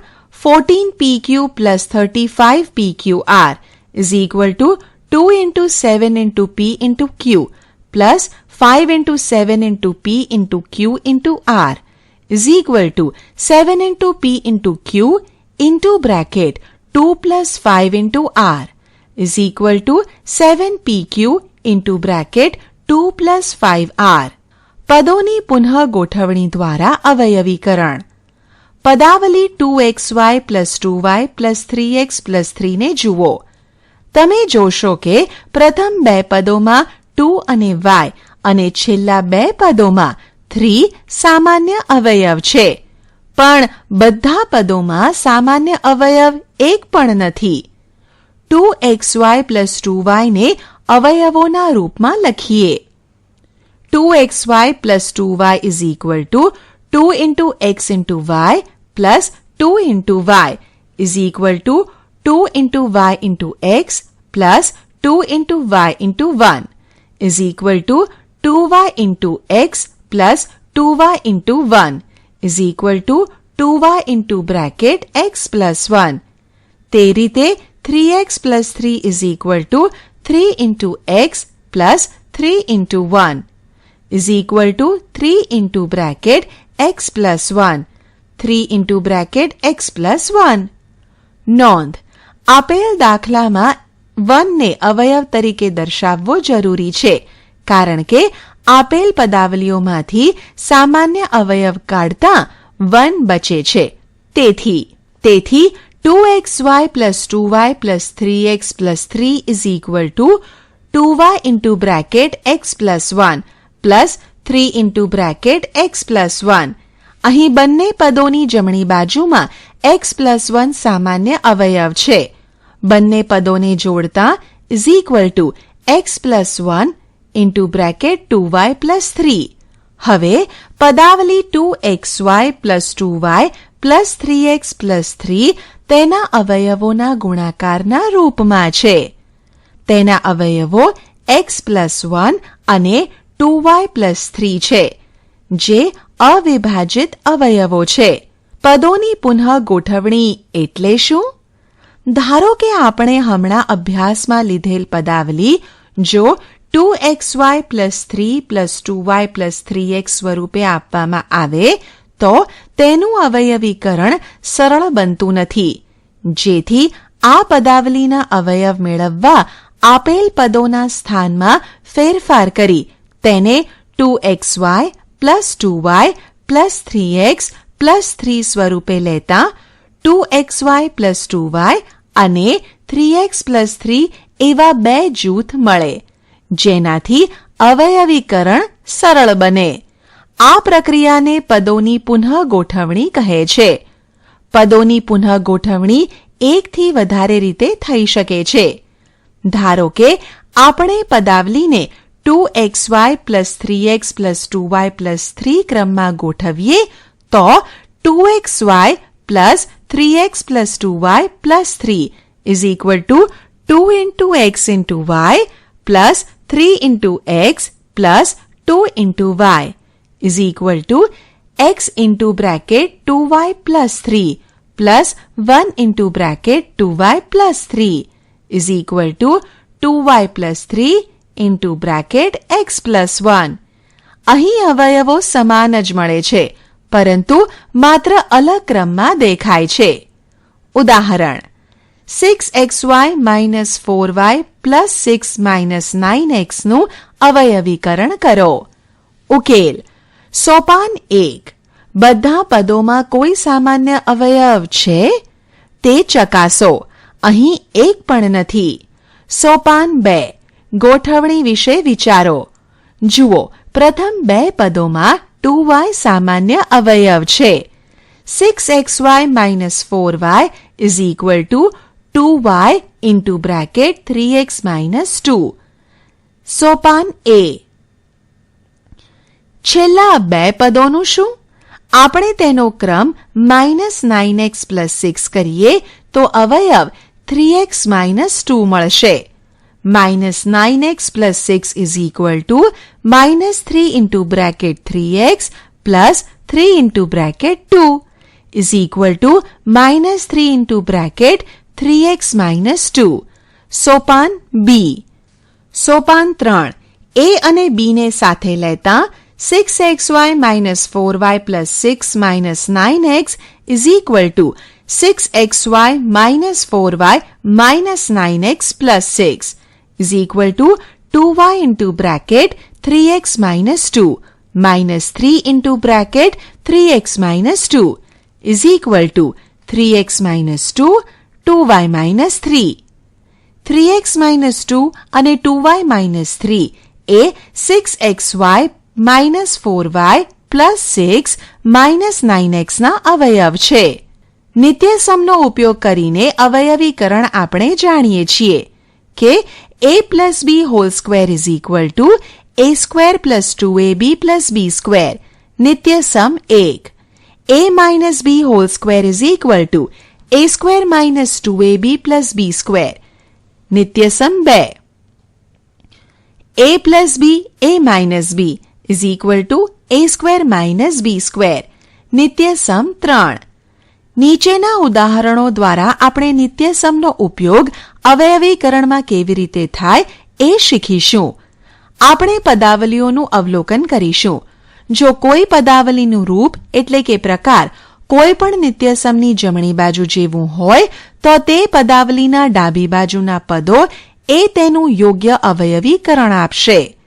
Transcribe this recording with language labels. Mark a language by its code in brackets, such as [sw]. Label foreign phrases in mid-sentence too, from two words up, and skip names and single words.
[en] 14pq plus 35pqr is equal to 2 into 7 into p into q plus 5 into 7 into p into q into r is equal to 7 into p into q into bracket 2 plus 5 into r is equal to 7pq into bracket 2 plus 5r. [gu] પદોની પુનઃ ગોઠવણી દ્વારા અવયવીકરણ. પદાવલી [en] 2xy plus 2y plus 3x plus 3 [gu] ને જુઓ. તમે જોશો કે પ્રથમ બે પદોમાં 2 અને y અને છેલ્લા બે પદોમાં 3 સામાન્ય અવયવ છે, પણ બધા પદોમાં સામાન્ય અવયવ એક પણ નથી. [en] 2xy plus 2y [gu] ને અવયવોના રૂપમાં લખીએ. [en] 2xy plus 2y is equal to 2 into x into y plus 2 into y is equal to 2 into y into x plus 2 into y into 1 is equal to 2y into x plus 2y into 1 is equal to 2y into bracket x plus 1. [gu] તે રીતે [en] 3x plus 3 is equal to 3 into x plus 3 into 1 is equal to 3 into bracket x plus 1, 3 into bracket x plus 1. [gu] નોંધ: આપેલ દાખલામાં 1 ને અવયવ તરીકે દર્શાવવો જરૂરી છે, કારણ કે આપેલ પદાવલીઓમાંથી સામાન્ય અવયવ કાઢતા 1 બચે છે. [en] તેથી 2xy plus 2y plus 3x plus 3 is equal to 2y into bracket x plus 1 plus 3 into bracket x plus 1. [gu] અહીં બંને પદોની જમણી બાજુમાં [en] x plus 1 [gu] સામાન્ય અવયવ છે. બંને પદોને જોડતા [en] is equal to x plus 1 into bracket 2y plus 3. [gu] હવે પદાવલી [en] 2xy plus 2y plus 3x plus 3 [gu] તેના અવયવોના ગુણાકારના રૂપમાં છે. તેના અવયવો [en] x plus 1 [gu] અને [en] 2y plus 3 [gu] છે, જે અવિભાજિત અવયવો છે. પદોની પુનઃ ગોઠવણી એટલે શું? ધારો કે આપણે હમણાં અભ્યાસમાં લીધેલ પદાવલી જો [en] 2xy plus 3 plus 2y plus 3x [gu] સ્વરૂપે આપવામાં આવે તો તેનું અવયવીકરણ સરળ બનતું નથી. જેથી આ પદાવલીના અવયવ મેળવવા આપેલ પદોના સ્થાનમાં ફેરફાર કરી તેને [en] 2xy plus 2y plus 3x plus 3 [gu] સ્વરૂપે લેતા [en] 2xy plus 2y [gu] અને [en] 3x plus 3 [gu] એવા બે જૂથ મળે, જેનાથી અવયવીકરણ સરળ બને. આ પ્રક્રિયાને પદોની પુનઃ ગોઠવણી કહે છે. પદોની પુનઃ ગોઠવણી એકથી વધારે રીતે થઈ શકે છે. ધારો કે આપણે પદાવલીને [en] 2xy plus 3x plus 2y plus 3 [gu] ક્રમમાં ગોઠવીએ તો [en] 2xy plus 3x plus 2y plus 3 is equal to 2 into x into y plus 3 into x plus 2 into y is equal to x into bracket 2y plus 3 plus 1 into bracket 2y plus 3 is equal to 2y plus 3 into bracket x plus 1. [gu] અહીં અવયવો સમાન જ મળે છે, પરંતુ માત્ર અલગ ક્રમમાં દેખાય છે. [en] ઉદાહરણ 6xy minus 4y plus 6 minus 9x [gu] નું અવયવીકરણ કરો. ઉકેલ. સોપાન 1. બધા પદોમાં કોઈ સામાન્ય અવયવ છે? તે ચકાસો. અહીં એક પણ નથી. સોપાન 2. ગોઠવણી વિશે વિચારો. જુઓ, પ્રથમ બે પદોમાં 2y સામાન્ય અવયવ છે. [en] 6xy minus 4y is equal to 2y into bracket 3x minus 2. [gu] સોપાન A. છેલ્લા બે પદોનું શું? આપણે તેનો ક્રમ [en] -9x plus 6 [gu] કરીએ તો અવયવ [en] 3x minus 2 [gu] મળશે. [en] -9x plus 6 is equal to -3 into bracket 3x plus 3 into bracket 2 is equal to -3 into bracket 3x minus 2. [gu] સોપાન B. સોપાન 3. A અને B ને સાથે લેતા [en] 6xy minus 4y plus 6 minus 9x is equal to 6xy minus 4y minus 9x plus 6 is equal to 2y into bracket 3x minus 2 minus 3 into bracket 3x minus 2 is equal to 3x minus 2, 2y minus 3. 3x minus 2 અને 2y minus 3 એ 6xy minus 4y plus 6 minus 9x [gu] ના અવયવ છે. નિત્યસમનો ઉપયોગ કરીને અવયવીકરણ આપણે જાણીએ છીએ કે [en] a plus b whole square is equal to a square plus 2ab plus b square. [gu] નિત્યસમ 1. [en] a minus b whole square is equal to a square minus 2ab plus b square. [gu] નિત્યસમ 2. [en] a plus b, a minus b is equal to a square minus b square. [gu] નિત્યસમ 3. નીચેના ઉદાહરણો દ્વારા આપણે નિત્યસમનો ઉપયોગ અવયવીકરણમાં કેવી રીતે થાય એ શીખીશું. આપણે પદાવલીઓનું અવલોકન કરીશું. જો કોઈ પદાવલીનું રૂપ એટલે કે પ્રકાર કોઈ પણ નિત્યસમની જમણી બાજુ જેવું હોય તો તે પદાવલીના ડાબી બાજુના પદો એ તેનું યોગ્ય અવયવીકરણ આપશે.